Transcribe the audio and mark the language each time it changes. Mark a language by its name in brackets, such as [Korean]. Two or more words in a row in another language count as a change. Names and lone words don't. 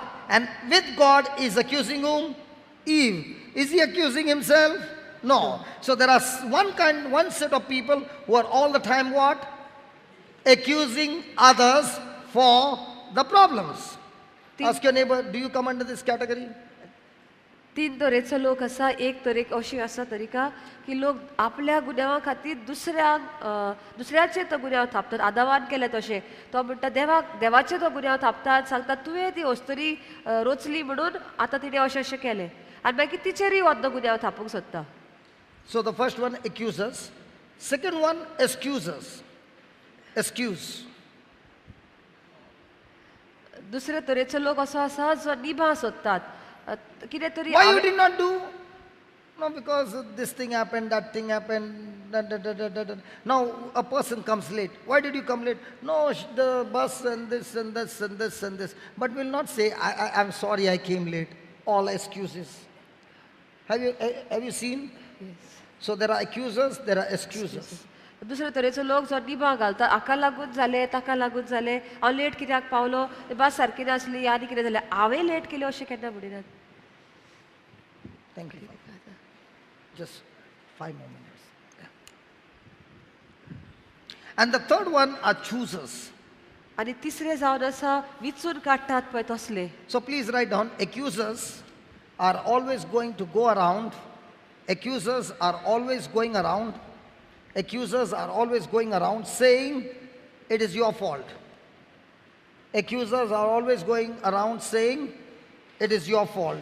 [English] And with God is accusing whom? Eve. Is he accusing himself? No. So there are one set of people who are all the time what? Accusing others for the problems. Ask your neighbor, do you come under this category? [Konkani] 3 तरेचो लोक आसा. एक तरेक अशी आसा तरिका की लोक आपल्या गुन्यांवा खातीर दुसऱ्याचे तो गुन्यांव थापतात. आदावान केले तशें तो म्हणटा देवाचे तो गुन्यांव थापतात, सांगतात तुवें ती वस्तुरी रोचली म्हणून आतां तिणें अशें अशें केलें आनी मागीर तिचेरय वद्द गुन्यांव थापूंक सोदता. [English] So the first one accuses, second one excuses. Excuse. [Konkani] दुसरे तरेचो लोक असो आसा जो निभा सोदतात. कितें तरी [English] Why you did not do? No, because this thing happened, that thing happened. Da, da, da, da, da, da. Now a person comes late. Why did you come late? No, the bus and this and this and this and this. But will not say, I'm sorry I came late. All excuses. Have you seen? Yes. So there are accusers, there are excuses. [Konkani] दुसरे तरेचो लोक जो निभा घालता, हाका लागून जालें, ताका लागून जालें, हांव लेट कित्याक पावलो, बस सारकी नासली आनी कितें जालें, हांवें लेट केलें अशें केन्ना म्हणिनात. [English] Thank you. Just 5 more minutes. Yeah. And the third one are choosers. [Konkani] आनी तिसरें जावन आसा विचून काडटात पळय तसले. [English] So please write down, accusers are always going to go around. Accusers are always going around. Accusers are always going around saying it is your fault. Accusers are always going around saying it is your fault.